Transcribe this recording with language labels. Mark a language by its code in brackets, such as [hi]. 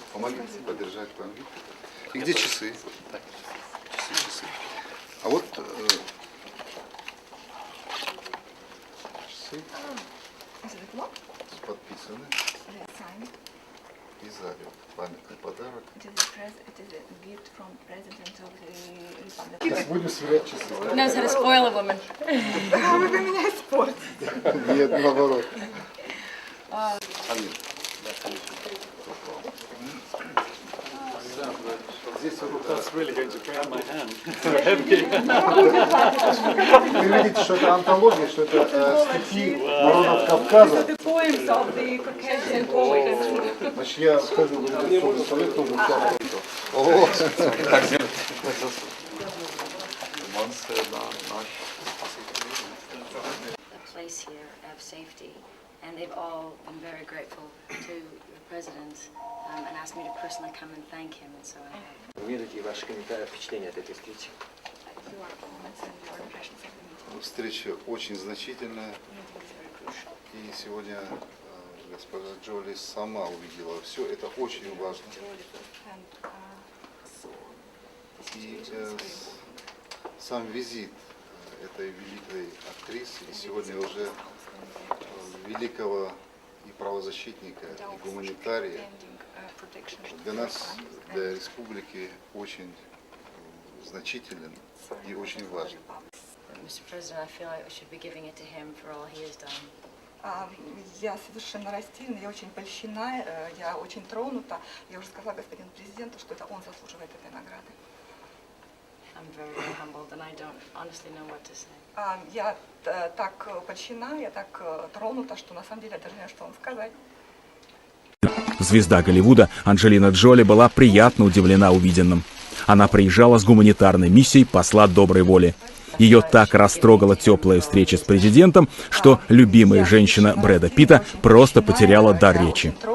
[ru] Помогите подержать память. И где часы? Часы. А вот часы [en] Is it a clock? [ru] подписаны. [en] They are signed. [ru] И сзади вот памятный подарок. [en] It is a gift from President of the Republic. [ru] Сейчас будем сверять часы. [en] Knows how to spoil a woman. [ru] Вы для меня испортите. Нет, наоборот. Амин. Здесь вот [en] That's really going to break my hand. [ru] вы видите, что это антология, что это стихи народов Кавказа. [en] The poems of the Caucasian poets. [ru] Значит, я вхожу в редакционный совет, тоже участвую. О, [en] A place here of safety, and they've all been very grateful to the president and asked me to personally come and thank him, and so I have. [ru] Видите ваши комментарии, впечатления от этой встречи? [en] Your comments and your impressions of the meeting. [ru] встреча очень значительная. [en] Meeting is very crucial. [ru] И сегодня госпожа Джоли сама увидела все. Это очень важно. [en] Jolie firsthand saw the [ru] И [en] situation is very important. [ru] сам визит этой великой актрисы, и сегодня уже великого и правозащитника, и гуманитария, для нас, для республики, очень значителен и очень важен. [en] Mr. President, I feel like we should be giving it to him for all he has done. [ru] Я совершенно растеряна, я очень польщена, я очень тронута. Я уже сказала господину президенту, что это он заслуживает этой награды. [en] very, very humbled, and I don't honestly know what to say. [ru] Я так польщена, я так тронута, что на самом деле я даже не знаю, что вам сказать. Звезда Голливуда Анджелина Джоли была приятно удивлена увиденным. Она приезжала с гуманитарной миссией посла доброй воли. Ее так растрогала теплая встреча с президентом, что любимая женщина Брэда Питта просто потеряла дар речи.